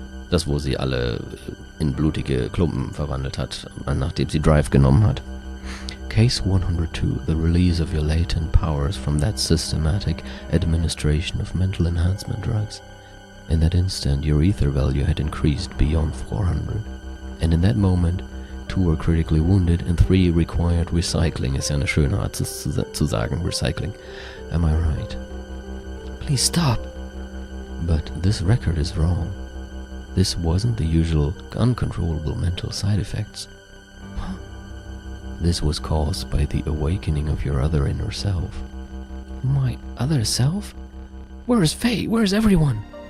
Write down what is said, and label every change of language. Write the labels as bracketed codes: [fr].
[de] Das, wo sie alle in blutige Klumpen verwandelt hat, nachdem sie Drive genommen hat. [en] Case 102, the release of your latent powers from that systematic administration of mental enhancement drugs. In that instant, your ether value had increased beyond 400. And in that moment, 2 were critically wounded and 3 required recycling. [de] Ist ja eine schöne Art zu sagen, recycling. [en] Am I right? Please stop. But this record is wrong. This wasn't the usual uncontrollable mental side effects. Huh? This was caused by the awakening of your other inner self. My other self? Where is Faye? Where is everyone?